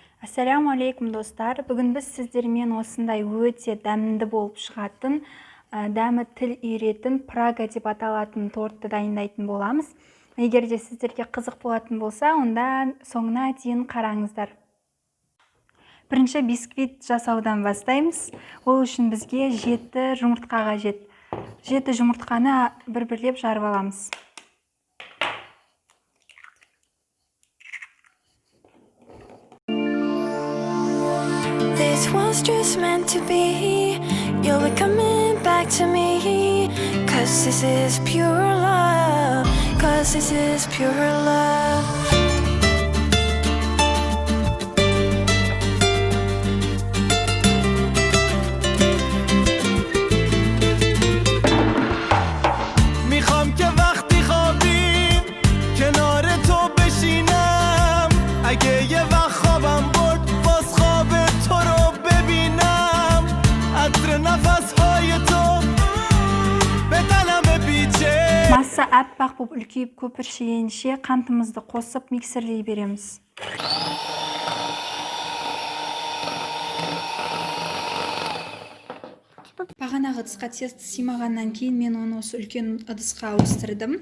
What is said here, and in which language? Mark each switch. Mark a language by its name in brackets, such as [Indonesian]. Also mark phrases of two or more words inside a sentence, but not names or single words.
[Arabic] السلام عليكم [Kazakh] достар. Бүгін біз сіздермен осындай өте дәмді болып шығатын, дәмі тіл үйретін Прага деп аталатын тортты дайындайтын боламыз. Егер де сіздерге қызық болатын болса, онда соңына дейін қараңыздар. Бірінші бисквит жасаудан бастаймыз. Ол үшін бізге 7 жұмыртқа қажет. 7 жұмыртқаны бір-бірлеп жарып аламыз. [English] This was just meant to be. You'll be coming back to me. 'Cause this is pure love. 'Cause this is pure love. [Persian] میخوام که وقتی خوابیم کنار تو بشینم اگه یه وقت خوابم برد باز خواب تو رو ببینم عطر نفسهای تو به قلم بیچه [Kazakh] Massa аппақ болып үлкейіп көпіршігенше қантымызды қосып миксерлей береміз. Бағанағы ыдысқа тесті симағаннан кейін мен оны осы үлкен ыдысқа ауыстырдым.